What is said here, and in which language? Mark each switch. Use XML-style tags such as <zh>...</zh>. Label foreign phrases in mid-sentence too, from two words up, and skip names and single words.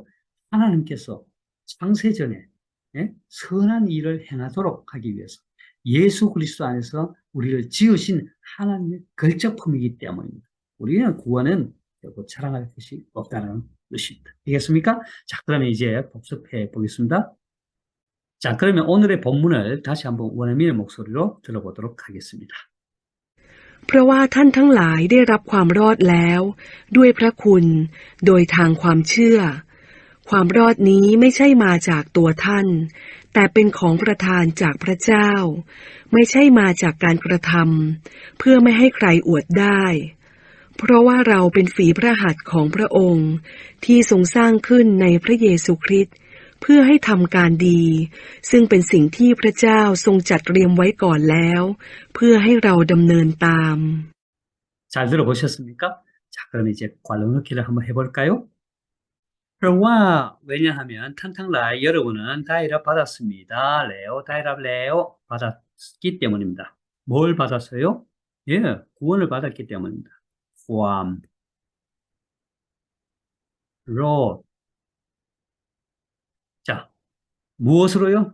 <ko>하나님께서 창세전에 선한 일을 행하도록 하기 위해서 예수 그리스도 안에서 우리를 지으신 하나님의 걸작품이기 때문입니다. 우리는 구원은 결국 자랑할 것이 없다는 것입니다. 되겠습니까? 자, 그러면 이제 복습해 보겠습니다. 자, 그러면 오늘의 본문을 다시 한번 원어민의 목소리로 들어보도록 하겠습니다.</ko> <th>เพราะว่าท่านทั้งหลายได้รับความรอดแล้วด้วยพระคุณโดยทางความเชื่อความรอดนี้ไม่ ใช่มาจากตัวท่านแต่เป็นของประทานจากพระเจ้าไม่ใช่มาจากการกระทำเพื่อไม่ให้ใครอวดได้เพราะว่าเราเป็นฝีพระหัตถ์ของพระองค์ที่ทรงสร้างขึ้นในพระเยซูคริสต์เพื่อให้ทำการดีซึ่งเป็นสิ่งที่พระเจ้าทรงจัดเตรียมไว้ก่อนแล้วเพื่อให้เราดำเนินตาม</th> <ko>잘 들어보셨습니까? 자, 그럼 이제 관로 넣기를 한번 해볼까요? เพราะว่า 왜냐하면 탄탕라이 여러분은 다이랍 받았습니다. 레오 다이랍 레오 받았기 때문입니다. 뭘 받았어요? 예, 구원을 받았기 때문입니다. 구함 로 자, 무엇으로요?</ko>